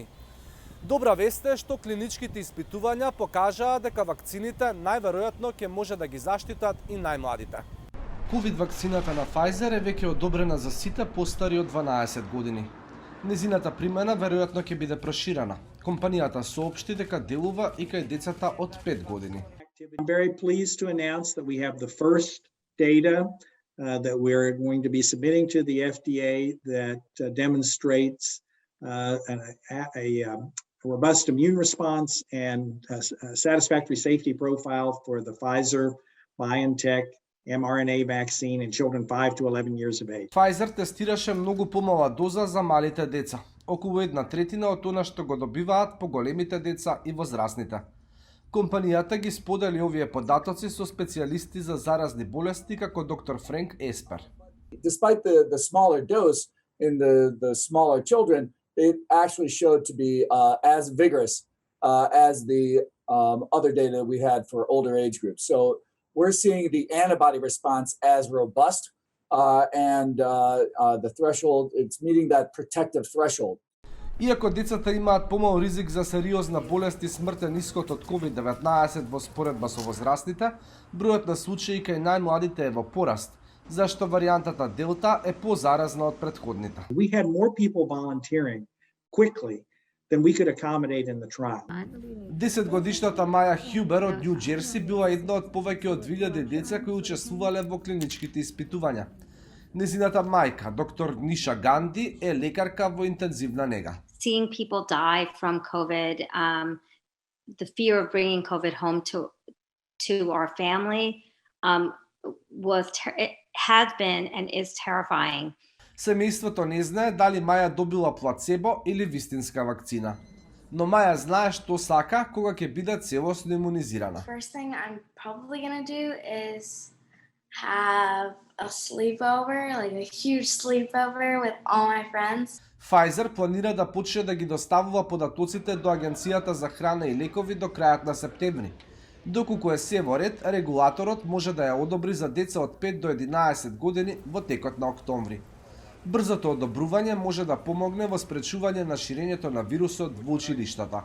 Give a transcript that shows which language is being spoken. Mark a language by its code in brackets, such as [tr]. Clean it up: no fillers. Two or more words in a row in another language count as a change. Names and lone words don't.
[mk] Добра вест е што клиничките испитувања покажаа дека вакцините најверојатно ќе може да ги заштитат и најмладите. Ковид вакцината на Pfizer е веќе одобрена за сите постари од 12 години. Незината примена веројатно ќе биде проширена. Компанијата соопшти дека делува и кај децата од 5 години. [en] I'm very pleased to announce that we have the first data that we're going to be submitting to the FDA that demonstrates a robust immune response and a satisfactory safety profile for the Pfizer-BioNTech mRNA vaccine in children 5 to 11 years of age. [mk] Pfizer тестираше многу помала доза за малите деца, околу 1/3 од она што го добиваат поголемите деца и возрастните. Компанијата ги сподели овие податоци со специјалисти за заразни болести како доктор Френк Еспер. [en] Despite the smaller dose in the smaller children, it actually showed to be as vigorous as the other data we had for older age groups. So we're seeing the antibody response as robust and the threshold, it's meeting that protective threshold. [mk] Иако децата имаат помал ризик за сериозна болест и смртен исход од COVID-19 во споредба со возрастните, бројот на случаи кај најмладите е во пораст, зашто варијантата Делта е позаразна од претходните. [en] We had more people volunteering quickly than we could accommodate in the trial. [mk] 10-годишната Маја Хјубер од Њу Џерси била една од повеќе од 2000 деца кои учествувале во клиничките испитувања. Незината мајка, доктор Ниша Ганди, е лекарка во интензивна нега. [en] Seeing people die from COVID, the fear of bringing COVID home to our family it has been and is terrifying. [mk] Семејството не знае дали Маја добила плацебо или вистинска вакцина. Но Маја знае што сака кога ќе биде целосно имунизирана. [en] First thing I'm probably gonna do is have a sleepover, like a huge sleepover with all my friends. [mk] Pfizer планира да почне да ги доставува податоците до Агенцијата за храна и лекови до крајот на септември. Доколку е се во ред, регулаторот може да ја одобри за деца од 5 до 11 години во текот на октомври. Брзото одобрување може да помогне во спречување на ширењето на вирусот во училиштата.